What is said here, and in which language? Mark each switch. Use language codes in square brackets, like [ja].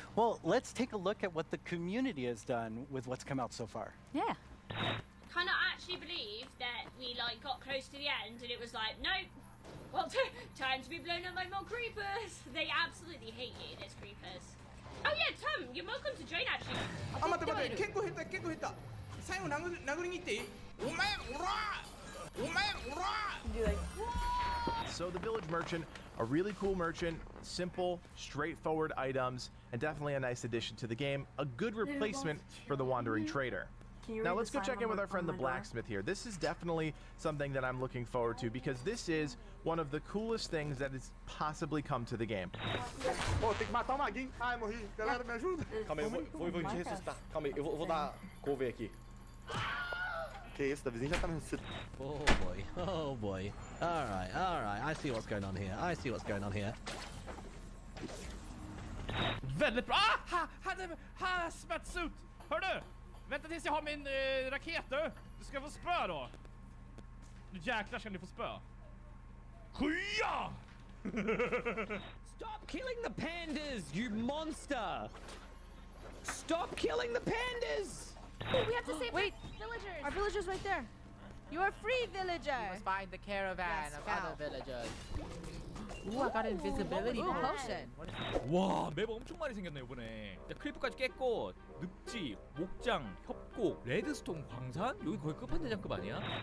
[en] Well, let's take a look at what the community has done with what's come out so far. Yeah. Cannot actually believe that we like got close to the end and it was like, nope. Well, time to be blown up by more creepers. They absolutely hate you, those creepers. Oh yeah, Tom, you're welcome to join actually. [ja] あ、待って待って、結構減った結構減った。最後殴りに行っていい？お前おら！お前おら！ [en] So the Village Merchant, a really cool merchant, simple, straightforward items, and definitely a nice addition to the game. A good replacement for the Wandering Trader. Now let's go check in with our friend the blacksmith here. This is definitely something that I'm looking forward to because this is one of the coolest things that has possibly come to the game. [pt] Oh, tem que matar o maguinho. Ai, morri. Galera, me ajuda. Calma aí, eu vou te ressuscitar. Calma aí, eu vou dar cover aqui. Que isso, o vizinho já tá me ressuscitando. [en] Oh boy, oh boy. Alright, I see what's going on here. I see what's going on here. [sv] Väldigt bra! Ah! Hazmat-suit! Hör du? Vänta tills jag har min raket du! Du ska få spö då! Nu jäklar ska ni få spö! Skya! [en] Stop killing the pandas, you monster! Stop killing the pandas! Oh, we have to save the villagers! Our villagers right there! You are free, villager! You must find the caravan of other villagers. Ooh, I got invisibility potion. [ko] 와, 맵 엄청 많이 생겼네 이번에. 크리프까지 깼고 늪지, 목장, 협곡, 레드스톤 광산 여기 거의 끝판대장급 아니야?